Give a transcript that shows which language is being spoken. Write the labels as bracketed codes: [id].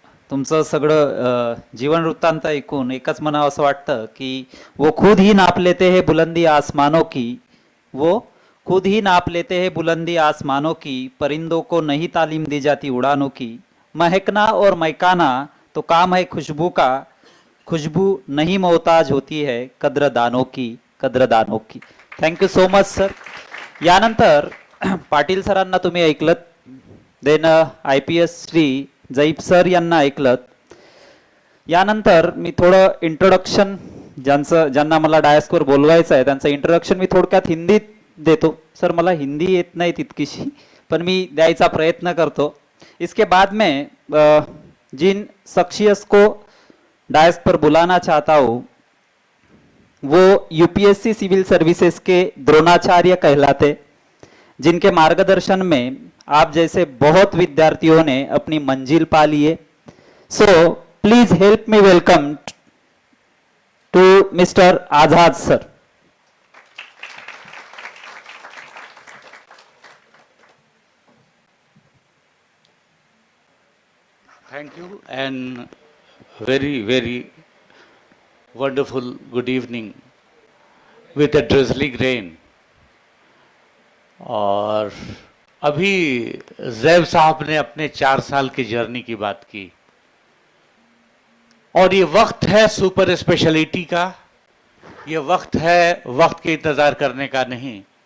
[mr] तुमचं सगळं जीवन वृत्तांत ऐकून एकच म्हणावं असं वाटतं की [hi] वो खुद ही नाप लेते हैं बुलंदी आसमानों की, वो खुद ही नाप लेते हैं बुलंदी आसमानों की, परिंदों को नहीं तालीम दी जाती उड़ानों की, महकना और महकाना तो काम है खुशबू का, खुशबू नहीं मोहताज होती है कद्रदानों की, कद्रदानों की. [en] Thank you so much sir. [mr] यानंतर पाटील सरांना तुम्ही ऐकलत, then IPS Shri JAP sir यांना ऐकलत. यानंतर मी थोडं इंट्रोडक्शन ज्यांना मला डायस्कोर बोलवायचं आहे त्यांचं इंट्रोडक्शन मी थोडक्यात हिंदीत देतो. सर मला हिंदी येत नाही तितकीशी, पण मी द्यायचा प्रयत्न करतो. [hi] इसके बाद में जिन शख्सियत को डायस पर बुलाना चाहता हूँ वो UPSC सिविल सर्विसेज के द्रोणाचार्य कहलाते, जिनके मार्गदर्शन में आप जैसे बहुत विद्यार्थियों ने अपनी मंजिल पा ली है. [en] So please help me welcome to mister Azad sir. Thank you and very wonderful good evening with a drizzling rain. [hi] और अभी जैब साहब ने अपने 4 साल की जर्नी की बात की और ये वक्त है सुपर स्पेशलिटी का, ये वक्त है वक्त के इंतजार करने का नहीं.